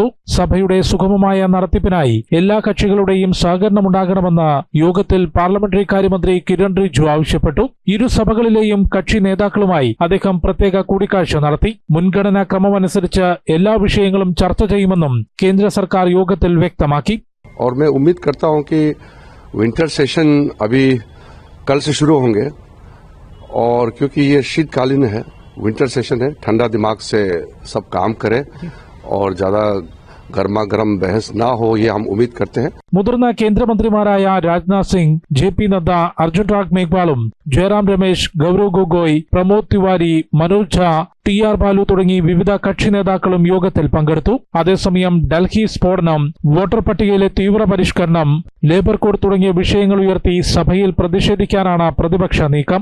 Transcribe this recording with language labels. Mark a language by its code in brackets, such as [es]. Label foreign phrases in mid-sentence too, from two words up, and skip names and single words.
[ml] സഭയുടെ സുഗമമായ നടത്തിപ്പിനായി എല്ലാ കക്ഷികളുടെയും സഹകരണമുണ്ടാകണമെന്ന് യോഗത്തിൽ പാർലമെന്ററി കാര്യമന്ത്രി കിരൺ റിജിജു ആവശ്യപ്പെട്ടു. ഇരു സഭകളിലെയും കക്ഷി നേതാക്കളുമായി അദ്ദേഹം പ്രത്യേക കൂടിക്കാഴ്ച നടത്തി. മുൻഗണനാ ക്രമമനുസരിച്ച് എല്ലാ വിഷയങ്ങളും ചർച്ച ചെയ്യുമെന്നും കേന്ദ്ര സർക്കാർ യോഗത്തിൽ വ്യക്തമാക്കി. [hi] और मैं उम्मीद करता हूं कि [en] winter session [hi] अभी कल से शुरू होंगे और क्योंकि ये शीतकालीन है, [en] winter session [hi] है, ठंडा दिमाग से सब काम करें और ज्यादा गर्मा गर्म बहस ना हो, ये हम उम्मीद करते हैं. [ml] മുതിർന്ന കേന്ദ്രമന്ത്രിമാരായ രാജ്നാഥ് സിംഗ്, ജെ.പി. നദ്ദ, അർജുൻ റാം മേഘ്വാളും ജയറാം രമേശ്, ഗൌരവ് ഗൊഗോയ്, പ്രമോദ് തിവാരി, മനോജ് ഝാ, ടി.ആർ. ബാലു തുടങ്ങി വിവിധ കക്ഷി നേതാക്കളും യോഗത്തിൽ പങ്കെടുത്തു. അതേസമയം ഡൽഹി സ്ഫോടനം, വോട്ടർ പട്ടികയിലെ തീവ്ര പരിഷ്കരണം, [en] labour code [ml] തുടങ്ങിയ വിഷയങ്ങൾ ഉയർത്തി സഭയിൽ പ്രതിഷേധിക്കാനാണ് പ്രതിപക്ഷ നീക്കം.